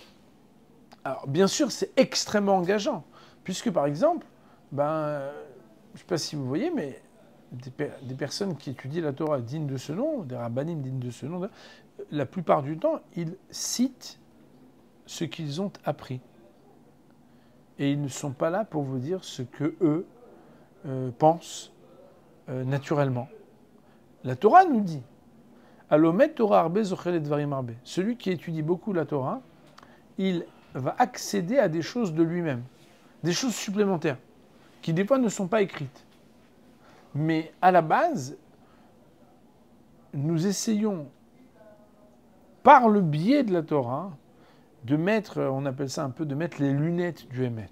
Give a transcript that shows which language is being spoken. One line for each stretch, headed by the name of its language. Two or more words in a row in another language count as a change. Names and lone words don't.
French: Alors bien sûr, c'est extrêmement engageant, puisque par exemple, je ne sais pas si vous voyez, mais des personnes qui étudient la Torah dignes de ce nom, des rabbanim dignes de ce nom, la plupart du temps, ils citent ce qu'ils ont appris. Et ils ne sont pas là pour vous dire ce que eux pensent naturellement. La Torah nous dit
Hebrew: הלומד תורה הרבה זוכה דברים הרבה.
French: Celui qui étudie beaucoup la Torah, il va accéder à des choses de lui-même, des choses supplémentaires, qui des fois ne sont pas écrites. Mais à la base, nous essayons, par le biais de la Torah, de mettre, on appelle ça un peu, de mettre les lunettes du Hémet.